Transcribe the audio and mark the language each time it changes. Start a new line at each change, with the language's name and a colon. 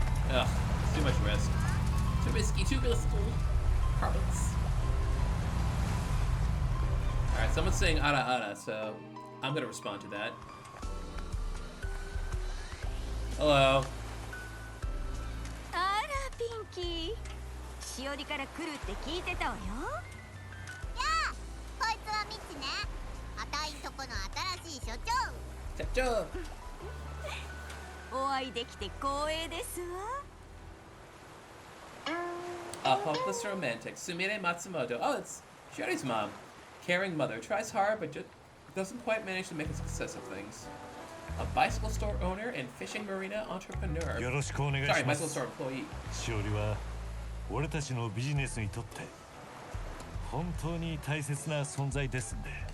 English: Ugh, it's too much risk. Too risky, too risky. Carpets. Alright, someone's saying ara ara, so I'm gonna respond to that. Hello.
Japanese: あらピンキー、しおりから来るって聞いてたわよ。やあ、こいつはミチね。あたいんとこの新しい所長。社長。お会いできて光栄ですわ。
English: A hopeless romantic, Sumire Matsumoto. Oh, it's Shiori's mom. Caring mother, tries hard but just doesn't quite manage to make a success of things. A bicycle store owner and fishing marina entrepreneur.
Japanese: よろしくお願い
English: Sorry,
Japanese: しま
English: bicycle
Japanese: す
English: store employee.
Japanese: しおりは俺たちのビジネスにとって本当に大切な存在ですんで